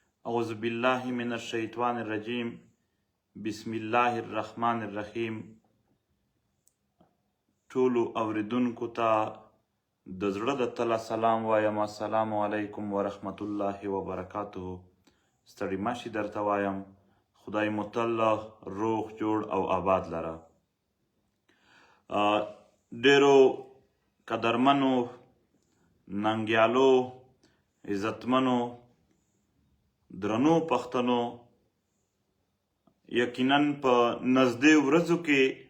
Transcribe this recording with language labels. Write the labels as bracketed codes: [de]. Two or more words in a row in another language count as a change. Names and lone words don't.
[ar] اعوذ بالله من الشیطان الرجیم. بسم الله الرحمن الرحیم. [ps] ټولو اوریدونکو ته د زړه د تله سلام وایم. [ar] السلام علیکم ورحمت الله وبرکاته. [ps] ستړي مه شئ، درته وایم. خدای مو تل روغ، جوړ او آباد لره. آ، ډیرو قدرمنو، ننګیالو، عزتمنو، درنو پښتنو، یقیناً په نږدې ورځو کې